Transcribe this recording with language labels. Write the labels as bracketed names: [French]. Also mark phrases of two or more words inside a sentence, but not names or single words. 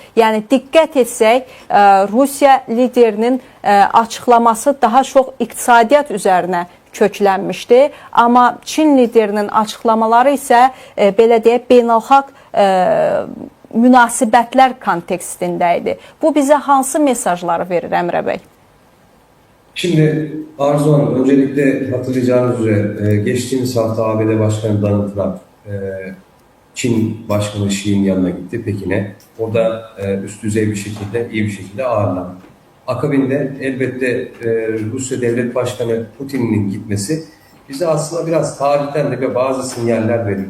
[Azerbaijani] Yəni diqqət etsək, Rusiya liderinin açıqlaması daha çox iqtisadiyyat üzərinə köklənmişdi, amma Çin liderinin açıqlamaları isə belə deyək beynəlxalq münasibətlər kontekstində idi. Bu bizə hansı mesajları verir Əmrə bəy? [Turkish] Şimdi Arzu Hanım, öncelikle hatırlayacağınız üzere geçtiğimiz hafta ABD Başkanı Donald Trump Çin Başkanı Xi'nin yanına gitti Pekin'e. Orada üst düzey bir şekilde, iyi bir şekilde ağırlandı. Akabinde elbette Rusya Devlet Başkanı Putin'in gitmesi bize aslında biraz tarihten de bazı sinyaller veriyor.